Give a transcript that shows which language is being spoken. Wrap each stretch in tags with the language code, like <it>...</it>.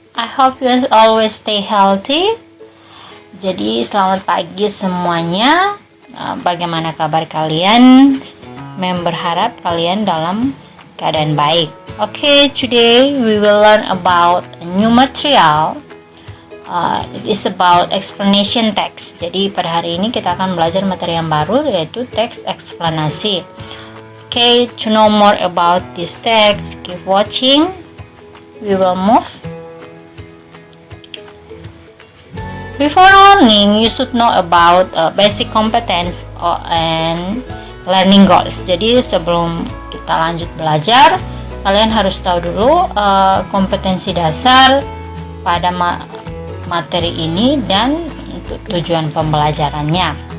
<en>I hope you always stay healthy.</en> <id>Jadi selamat pagi semuanya. Bagaimana kabar kalian? Berharap kalian dalam keadaan baik.</id> <en>Okay, today we will learn about a new material. It is about explanation text.</en> <id>Jadi pada hari ini kita akan belajar materi yang baru, yaitu teks eksplanasi.</id> <en>Okay, to know more about this text, keep watching. We will move. Before learning, you should know about basic competence and learning goals.</en> <id>Jadi sebelum kita lanjut belajar, kalian harus tahu dulu kompetensi dasar pada materi ini dan tujuan pembelajarannya.</id>